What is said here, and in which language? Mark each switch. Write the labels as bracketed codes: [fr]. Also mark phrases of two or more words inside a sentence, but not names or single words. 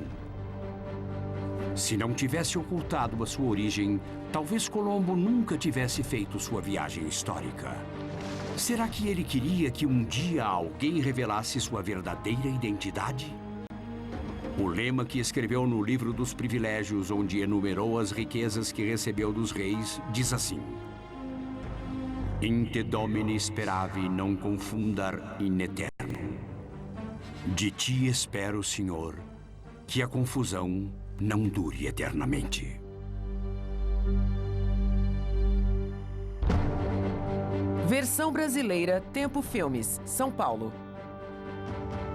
[pt] Se não tivesse ocultado a sua origem, talvez Colombo nunca tivesse feito sua viagem histórica. Será que ele queria que um dia alguém revelasse sua verdadeira identidade? O lema que escreveu no Livro dos Privilégios, onde enumerou as riquezas que recebeu dos reis, diz assim: [la] In te domini speravi, non confundar in eterno. [pt] De ti espero, Senhor, que a confusão não dure eternamente. Versão brasileira, Tempo Filmes, São Paulo.